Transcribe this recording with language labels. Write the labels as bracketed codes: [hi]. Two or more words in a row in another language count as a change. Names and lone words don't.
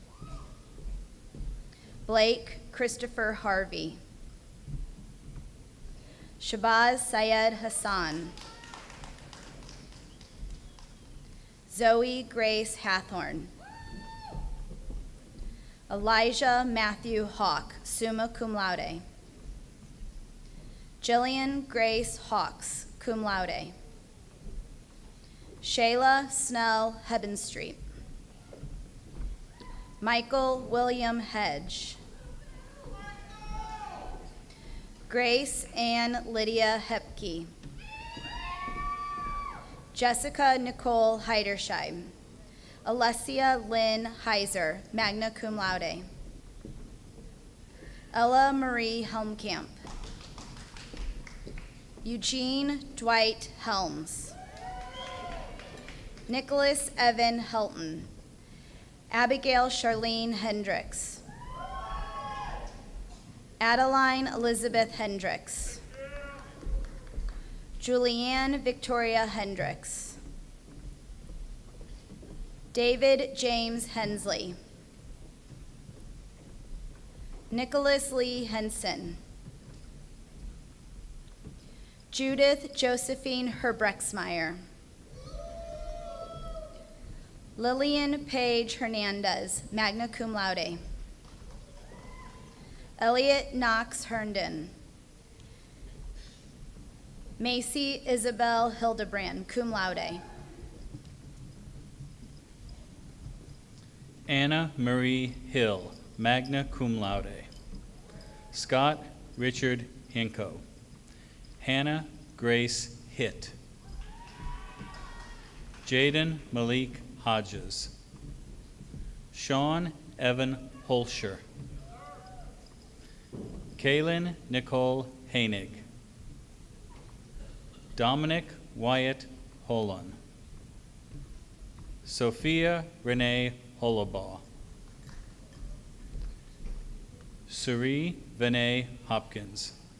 [en] Blake Christopher Harvey. Shabazz Syed Hassan. Zoe Grace Hathorn. Elijah Matthew Hawk, [la] summa cum laude. [en] Jillian Grace Hawks, [la] cum laude. [en] Shayla Snell Hebenstreet. Michael William Hedge. Grace Ann Lydia Hepke. Jessica Nicole Heidersheim. Alessia Lynn Heiser, [la] magna cum laude. [en] Ella Marie Helmkamp. Eugene Dwight Helms. Nicholas Evan Helton. Abigail Charlene Hendricks. Adeline Elizabeth Hendricks. Julianne Victoria Hendricks. David James Hensley. Nicholas Lee Henson. Judith Josephine Herbrexmeyer. Lillian Paige Hernandez, [la] magna cum laude. [en] Elliot Knox Herndon. Macy Isabel Hildebrand, [la] cum laude. [en] Anna Marie Hill, [la] magna cum laude. [en] Scott Richard Hinko. Hannah Grace Hitt. Jaden Malik Hodges. Sean Evan Holscher. Kaylin Nicole Hainig. Dominic Wyatt Holon. Sophia Renee Holobaugh. Suri Vinay Hopkins.